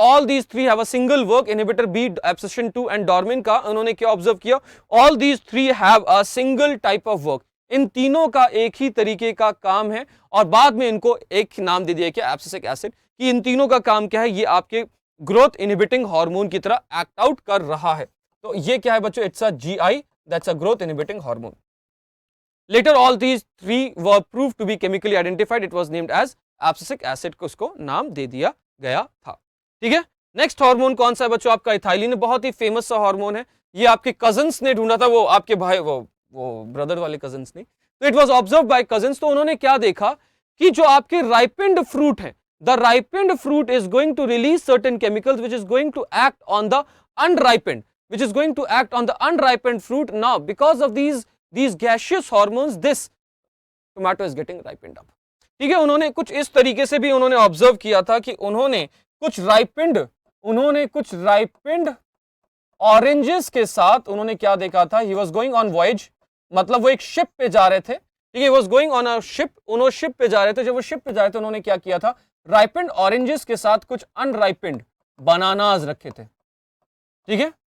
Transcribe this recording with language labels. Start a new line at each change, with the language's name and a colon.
English: all these 3 have a single work, inhibitor B, abscisin 2 and
Hindi: डॉर्बिन का उन्होंने क्या observe किया,
English: All these 3 have a single type of work.
Hindi: इन तीनों का एक ही तरीके का काम है और बाद में इनको एक नाम दे दिया क्या, एब्सिसिक एसिड, कि इन तीनों का काम क्या है, ये आपके ग्रोथ इनहिबिटिंग हार्मोन की तरह एक्ट आउट कर रहा है। तो ये क्या है बच्चों,
English: It's a GI, that's a growth inhibiting hormone. Later all these 3 were proved to be chemically identified. It was named as abscisic acid,
Hindi: को उसको नाम दे दिया गया था, ठीक है। नेक्स्ट हार्मोन कौन सा है बच्चों, आपका इथाइलिन। बहुत ही फेमस सा हार्मोन है, ये आपके कजन्स ने ढूंढा था, वो आपके भाई वो ब्रदर वाले कजन्स ने।
English: तो it was observed by cousins.
Hindi: तो उन्होंने क्या देखा कि जो आपके राइपेंड फ्रूट है,
English: The ripened fruit is going to release certain chemicals which is going to act on the unripened, which is going to act on the unripened fruit. Now because of these gaseous hormones, this tomato is getting ripened up,
Hindi: ठीक है। उन्होंने कुछ इस तरीके से भी उन्होंने observe किया था कि उन्होंने कुछ राइपेंड ऑरेंजेस के साथ उन्होंने क्या देखा था,
English: he was going on voyage,
Hindi: मतलब वो एक शिप पे जा रहे थे, ठीक है।
English: was going on a ship,
Hindi: उन्होंने शिप पे जा रहे थे। जब वो शिप पे जा रहे थे उन्होंने क्या किया था, राइपेंड ऑरेंजेस के साथ कुछ अनराइपेंड बनानास रखे थे, ठीक है।